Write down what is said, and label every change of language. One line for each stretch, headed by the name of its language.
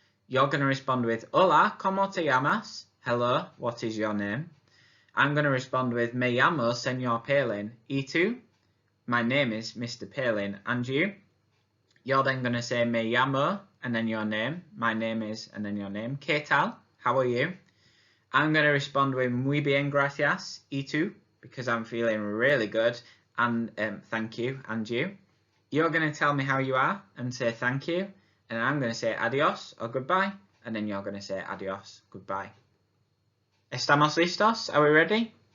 English: You're going to respond with
Spanish: hola, ¿cómo te llamas?
English: Hello, what is your name? I'm going to respond with
Spanish: me llamo señor Palin. ¿Y tú?
English: My name is Mr. Palin. And you? You're then going to say
Spanish: me llamo
English: and then your name. My name is and then your name.
Spanish: ¿Qué tal?
English: How are you? I'm going to respond with
Spanish: muy bien, gracias. ¿Y tú?
English: Because I'm feeling really good. And thank you. And you? You're going to tell me how you are and say thank you. And I'm going to say adios or goodbye. And then you're going to say adios, goodbye.
Spanish: ¿Estamos listos?
English: Are we ready?